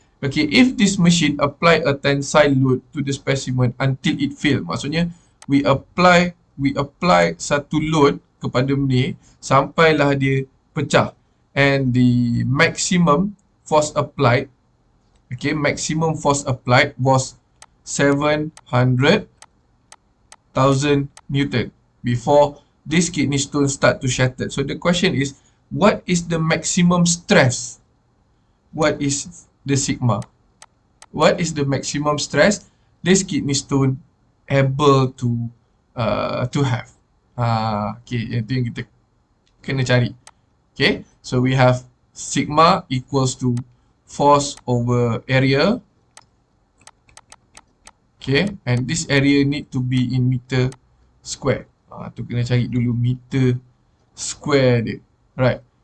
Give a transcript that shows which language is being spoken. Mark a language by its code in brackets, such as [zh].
[en] Okay, if this machine apply a tensile load to the specimen until it fail, [ms] maksudnya [en] we apply [ms] satu [en] load [ms] kepada ni sampailah dia pecah, [en] and the maximum force applied, okay, maximum force applied was 700,000 Newton before this kidney stone start to shatter. So the question is, what is the maximum stress? What is the sigma? What is the maximum stress this kidney stone able to have? [ms] Okay, itu yang kita kena cari. [en] Okay, so we have sigma equals to force over area. Okay, and this area need to be in meter square. [ms] Tu kena cari dulu meter square dia. [en] Right.